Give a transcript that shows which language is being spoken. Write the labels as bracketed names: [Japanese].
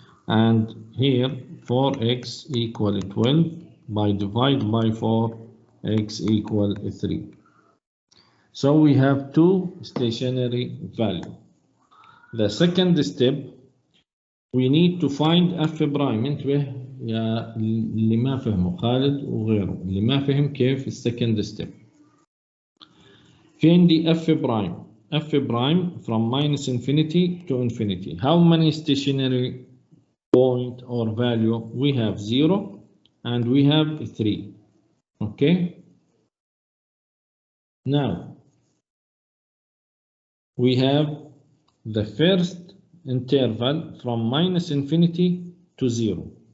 [English] And here, 4x equal 12 by divide by 4, x equal 3. So we have two stationary values. The second step, we need to find f prime. [Arabic] انتبه يا اللي ما فهموا خالد وغيره اللي ما فهم كيف السكند ستيب. فين دي [English] f prime? f prime from minus infinity to infinity. How many stationary point or value? We have 0 and we have 3. Okay. Now we have the first interval from minus infinity to 0.